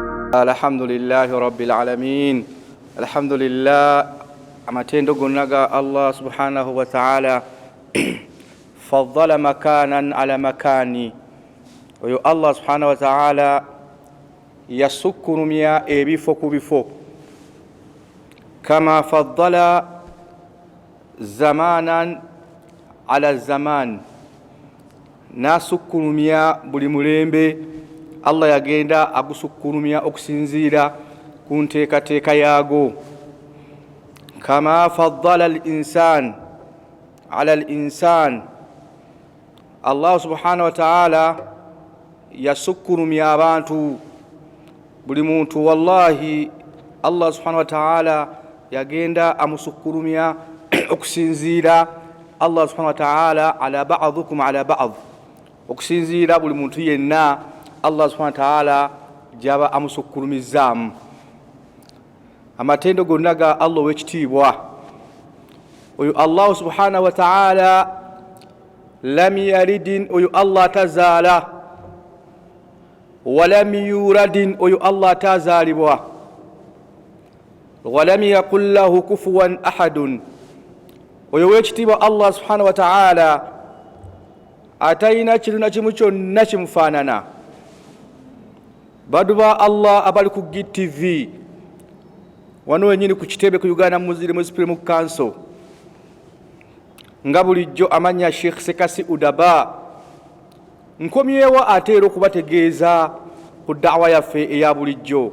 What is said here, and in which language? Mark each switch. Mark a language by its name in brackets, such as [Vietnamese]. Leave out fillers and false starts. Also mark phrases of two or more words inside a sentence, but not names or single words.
[Arabic] Alhamdulillahi rabbil alamin. Alhamdulillah, [Ganda] amatendo gonaga [Arabic] Allah subhanahu wa ta'ala faddala makanan ala makani. [Ganda] Oyo [Arabic] Allah subhanahu wa ta'ala [Ganda] yasukkurumya ebifo ku bifo, [Arabic] kama faddala zamanan ala zaman, [Ganda] nasukkurumya buli mulembe Allah yagenda agusukkurumya okusinziira ku nteekateeka yaago. [Arabic] Kama faddala al-insan ala al-insan, Allah subhanahu wa ta'ala [Ganda] yasukkurumya abantu buli muntu. [Arabic] Wallahi Allah subhanahu wa ta'ala [Ganda] yagenda amusukkurumya okusinziira [Arabic] Allah subhanahu wa ta'ala ala ba'dukum ala ba'd, [Ganda] okusinziira buli muntu yenna [Arabic] Allah subhanahu wa ta'ala [Ganda] jaba amusukkurumizaamu. Amatendo gonaga Allah wekitiibwa oyo [Arabic] Allah subhanahu wa ta'ala lam yalidin, [Ganda] oyo Allah tazaala, [Arabic] walam yuradin, [Ganda] oyo Allah tazaalibwa, [Arabic] walam yakul lahu kufuwan ahadun, [Ganda] oyo wekitiibwa [Arabic] Allah subhanahu wa ta'ala [Ganda] atayina kintu na kimu kyonna kimufaanana. Baduba Allah abali ku GTV wano wenyini ku kitebe ku Uganda Muslim Supreme Council, nga bulijjo amanya Shk Sekasi Udaba, nkomyewo ateera okubategeeza ku da'wa yaffe eya bulijjo.